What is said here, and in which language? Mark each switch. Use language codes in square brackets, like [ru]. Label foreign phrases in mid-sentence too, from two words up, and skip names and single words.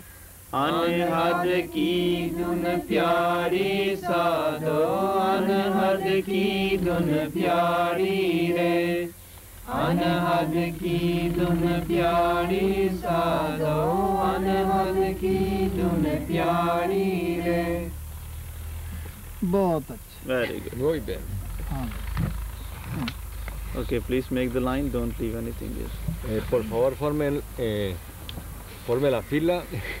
[hi] अनहद की धुन प्यारी साधो, अनहद की धुन प्यारी रे। अनहद की धुन प्यारी साधो, अनहद की धुन प्यारी रे। बहुत अच्छा। [en] Very good. [es] Muy bien. [en] Okay, please make the line. Don't leave anything here. [es] Por favor, forme la fila.